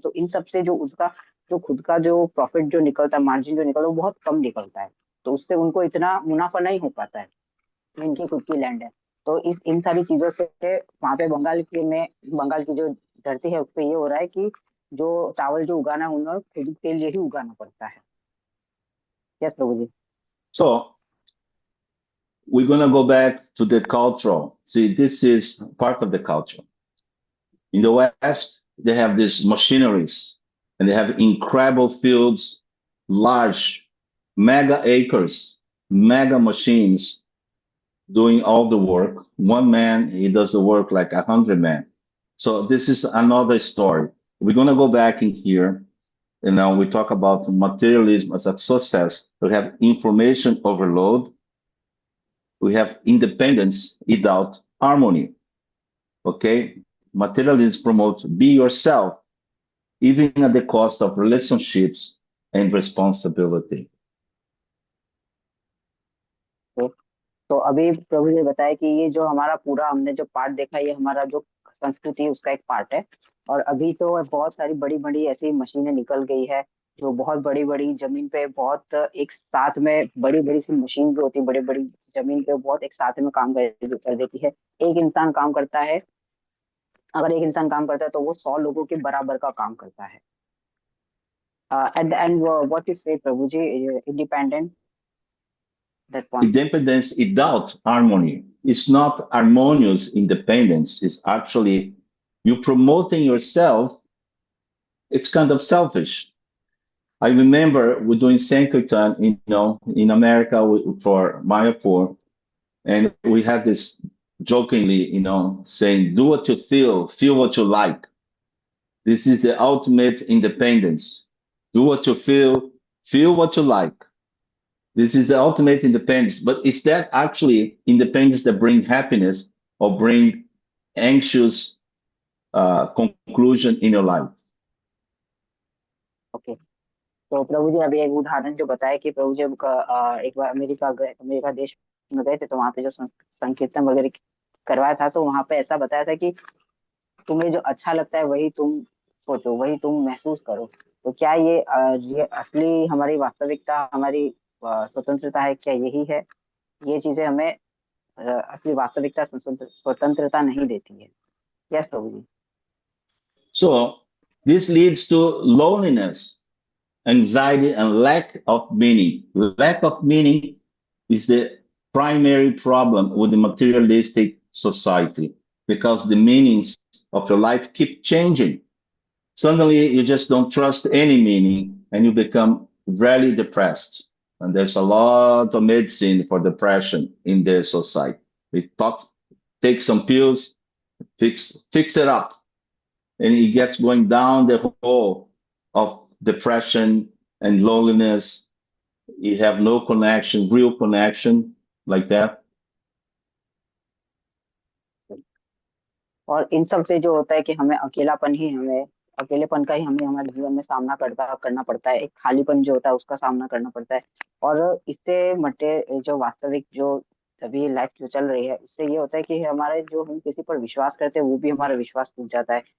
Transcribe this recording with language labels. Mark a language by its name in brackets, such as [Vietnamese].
[Hindi] तो इन सब से जो उसका जो खुद का जो प्रॉफिट जो निकलता है, मार्जिन जो निकलता है, वो बहुत कम निकलता है। तो उससे उनको इतना मुनाफा नहीं हो पाता है, इनकी खुद की लैंड है। तो इन सारी चीजों से वहाँ पे बंगाल की जो धरती है उस पर ये हो रहा है कि जो चावल जो उगाना है उन्हें खुद के लिए ही उगाना पड़ता है। Yes Prabhu ji. [English] So we're going to go back to the cultural. See, this is part of the culture. In the West, they have these machineries, and they have incredible fields, large, mega acres, mega machines doing all the work. One man, he does the work like 100 men. So this is another story. We're going to go back in here, and now we talk about materialism as a success. We have information overload. We have independence without harmony. Okay? Materialism promotes be yourself, even at the cost of relationships and responsibility. [Hindi] तो अभी प्रभु ने बताया कि ये जो हमारा पूरा हमने जो पार्ट देखा, ये हमारा जो संस्कृति है उसका एक पार्ट है। और अभी तो बहुत सारी बड़ी बड़ी ऐसी मशीनें निकल गई है जो बहुत बड़ी बड़ी जमीन पे, बहुत एक साथ में बड़ी बड़ी सी मशीन जो होती है, बड़ी बड़ी जमीन पे बहुत एक साथ में काम कर देती है। एक इंसान काम करता है, अगर एक इंसान काम करता है तो वो 100 लोगों के बराबर का काम करता है। [English] At the end what you say Prabhu ji, independent that point. Independence without harmony. It's not harmonious independence. It's actually you promoting yourself. It's kind of selfish. I remember we're doing Sankirtan, you know, in America for Mayapur, and we had this jokingly, you know, saying, "Do what you feel what you like." This is the ultimate independence. Do what you feel what you like. This is the ultimate independence. But is that actually independence that bring happiness or bring anxious conclusion in your life? Okay. [Hindi] तो प्रभु जी अभी एक उदाहरण जो बताया कि प्रभु जी एक बार America देश में गए थे, तो वहाँ पे जो संकीर्तन वगैरह करवाया था, तो वहाँ पे ऐसा बताया था कि तुम्हें जो अच्छा लगता है वही तुम सोचो, वही तुम महसूस करो। तो क्या ये असली हमारी वास्तविकता, हमारी स्वतंत्रता है? क्या यही है? ये चीजें हमें असली वास्तविकता, स्वतंत्रता नहीं देती है। Yes Prabhu ji. [English] So this leads to loneliness, anxiety, and lack of meaning. Lack of meaning is the primary problem with the materialistic society, because the meanings of your life keep changing. Suddenly, you just don't trust any meaning, and you become very depressed. And there's a lot of medicine for depression in the society. We take some pills, fix it up, and it gets going down the hole of depression and loneliness. You have no connection, real connection, like that. [Hindi] और इन सब से जो होता है कि हमें अकेलेपन का ही हमें हमारे जीवन में सामना करना पड़ता है, एक खालीपन जो होता है उसका सामना करना पड़ता है। और इससे जो वास्तविक जो अभी लाइफ जो चल रही है उससे ये होता है कि हमारे जो हम किसी पर विश्वास करते हैं वो भी हमारा विश्वास टूट जाता है।